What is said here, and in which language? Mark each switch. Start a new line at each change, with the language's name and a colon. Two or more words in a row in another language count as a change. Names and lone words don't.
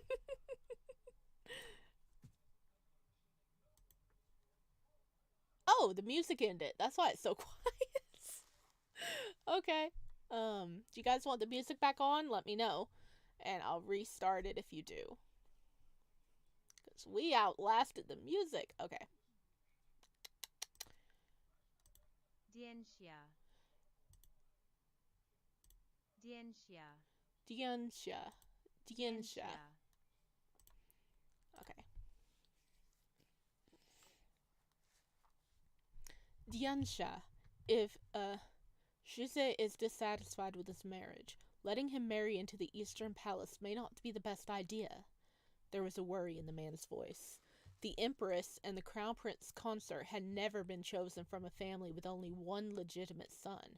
English: Oh, the music ended. That's why it's so quiet. Okay. Do you guys want the music back on? Let me know. And I'll restart it if you do. Because we outlasted the music. Okay. Dianxia. Dianxia. Dianxia. Dianxia. Okay. Dianxia. If, Shize is dissatisfied with his marriage, letting him marry into the Eastern Palace may not be the best idea. There was a worry in the man's voice. The Empress and the Crown Prince Consort had never been chosen from a family with only one legitimate son.